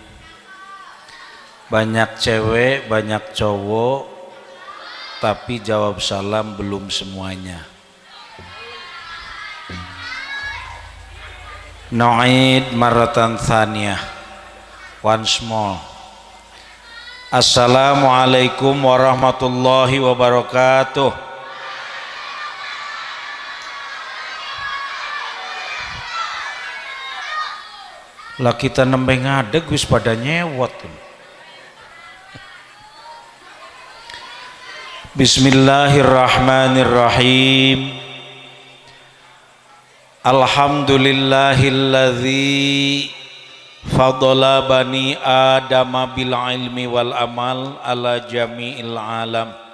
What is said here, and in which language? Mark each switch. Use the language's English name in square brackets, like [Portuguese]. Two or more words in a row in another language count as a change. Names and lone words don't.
[Indonesian] Banyak cewek, banyak cowok, tapi jawab salam belum semuanya. [Arabic] نعيد مرة ثانية, [English] once more. [Arabic] السلام عليكم ورحمة الله وبركاته. [Javanese] Lah kita nembe ngadeg wis pada nyewot. [Arabic] بسم الله الرحمن الرحيم. الحمد لله الذي فضل بني آدم بالعلم والعمل على جميع العالم.